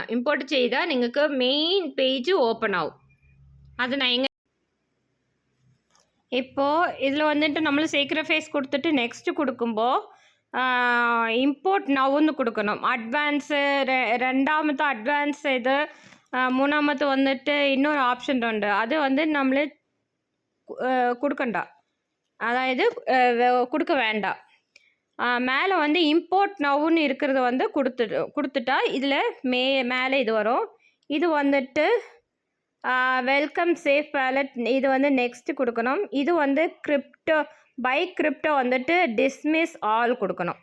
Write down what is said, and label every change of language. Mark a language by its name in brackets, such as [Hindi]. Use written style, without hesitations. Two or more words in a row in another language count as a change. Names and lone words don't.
[Malayalam] ഇമ്പോർട്ട് ചെയ്താൽ നിങ്ങൾക്ക് [English] main page open [Malayalam] ആവും. അത് ഇപ്പോൾ ഇതിൽ വന്നിട്ട് നമ്മൾ [English] secret phase [Malayalam] കൊടുത്തിട്ട് നെക്സ്റ്റ് കൊടുക്കുമ്പോൾ [English] import now [Malayalam] എന്ന് കൊടുക്കണം. അഡ്വാൻസ് രണ്ടാമത്തെ അഡ്വാൻസ് ഇത്, മൂന്നാമത്തെ വന്നിട്ട് இன்னொரு ഓപ്ഷൻ ഉണ്ട്. അത് வந்து നമ്മൾ കൊടുക്കണ്ട, [Tamil] அதாவது கொடுக்க வேண்டாம். மேலே வந்து [English] import now [Tamil] இருக்கிறது வந்து கொடுத்துட்டா இதில் மேலே இது வரும். இது வந்துட்டு [English] welcome safe wallet, [Tamil] இது வந்து நெக்ஸ்ட் கொடுக்கணும். இது வந்து கிரிப்டோ வந்துட்டு [English] dismiss all [Tamil] கொடுக்கணும்.